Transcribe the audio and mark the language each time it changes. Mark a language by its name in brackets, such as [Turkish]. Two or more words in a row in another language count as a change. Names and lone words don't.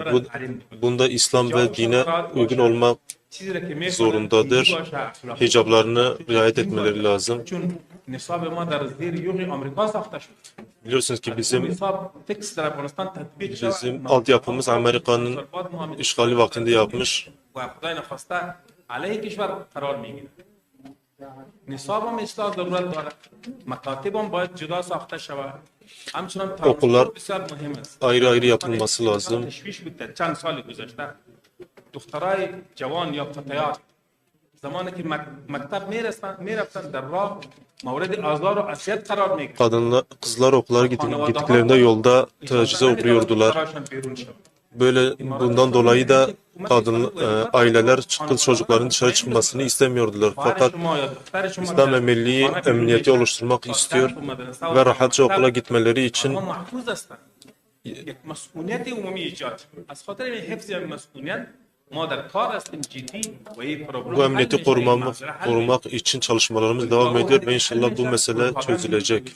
[Turkish] Bunda İslam ve dine uygun olmak zorundadır. Hicaplarını riayet etmeleri lazım. Biliyorsunuz ki bizim altyapımız Amerika'nın işgali vaktinde yapmış. [Persian] علیه کشور قرار میگیره. نصاب هم اصلاح ضرورت داره. مکاتب هم باید جدا ساخته شود. همچنان okullar بسیار مهم است. [Turkish] ayrı ayrı yapılması lazım. [Persian] تشویش بوده چند سال گذشته. دخترای جوان یا فتیات زمانی که مکتب میرفتن در راه مورد آزار و اذیت قرار میگیره. [Turkish] Kızlar okula gittiklerinde yolda tacize uğruyordular. Böyle bundan dolayı da aileler kız çocukların dışarı çıkmasını istemiyordular. Fakat İslam Emirliği emniyeti oluşturmak istiyor ve rahatça okula gitmeleri için bu emniyeti korumak için çalışmalarımız devam ediyor ve inşallah bu mesele çözülecek.